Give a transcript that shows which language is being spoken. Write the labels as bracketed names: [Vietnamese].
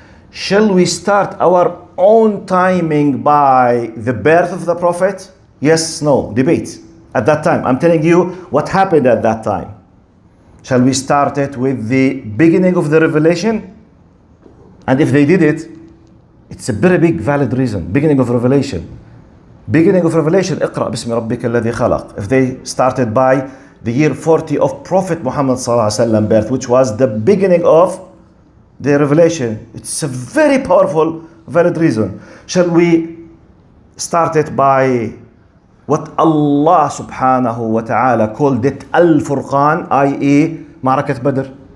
[English] Shall we start our own timing by the birth of the Prophet? Yes, no, debate. At that time, I'm telling you what happened at that time. Shall we start it with the beginning of the revelation? And if they did it, it's a very big valid reason. Beginning of revelation. Beginning of revelation, [Arabic] اقرأ باسم ربك الذي خلق. [English] If they started by the year 40 of Prophet Muhammad sallallahu alaihi wasallam birth, which was the beginning of the revelation, it's a very powerful, valid reason. Shall we start it by what Allah subhanahu wa ta'ala called it Al-Furqan, i.e. Ma'arakat Badr?